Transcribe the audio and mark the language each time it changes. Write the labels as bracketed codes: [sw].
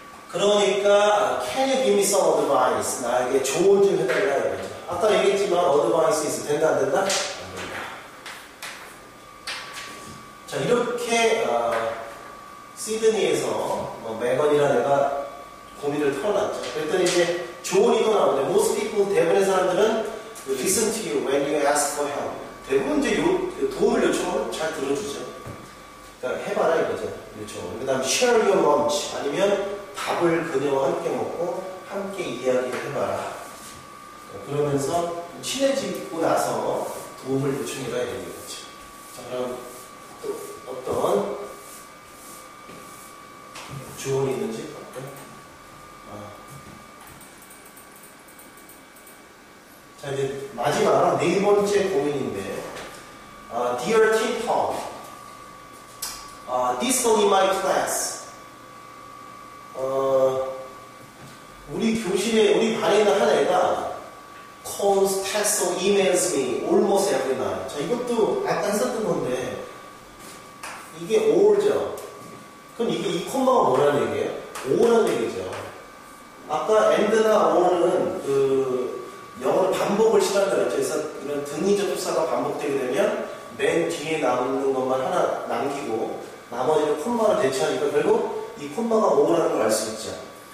[ko] 그러니까 [en] can you give me some advice? [ko] 나에게 조언 좀 해달라 이거죠. 아까 얘기했지만 advice 있어 된다 안 된다? 안 된다. 자 이렇게 시드니에서 매건이라는 애가 고민을 털어놨죠. 그랬더니 이제 조언이 또 나오는데 [en] most people [ko] 대부분의 사람들은 [en] listen to you when you ask for help. [ko] 대부분 이제 도움을 요청하면 잘 들어주죠. 그러니까 해봐라 이거죠. 요청. 그 다음 [en] share your lunch [ko] 아니면 밥을 그녀와 함께 먹고 함께 이야기를 해봐라. 그러면서 친해지고 나서 도움을 요청해라 이런 얘기죠. 자 그럼 또 어떤 조언이 있는지 볼까요? 자 이제 마지막 네 번째 고민인데 [en] Dear Teen Tom, this one in my class. [ko] 우리 교실에 우리 반에 있는 한 애가 [en] calls, texts, or emails me almost every night. [ko] 자 이것도 아까 했었던 건데 이게 or죠. 그럼 이게 이 콤마가 뭐라는 얘기예요? or라는 얘기죠. 아까 and나 or는 그 영어로 반복을 싫어한다고 했죠. 그래서 이런 등위 접속사가 반복되게 되면 맨 뒤에 남는 것만 하나 남기고 나머지는 콤마를 대체하니까 결국 이 콤마가 or라는 걸 알 수 있죠.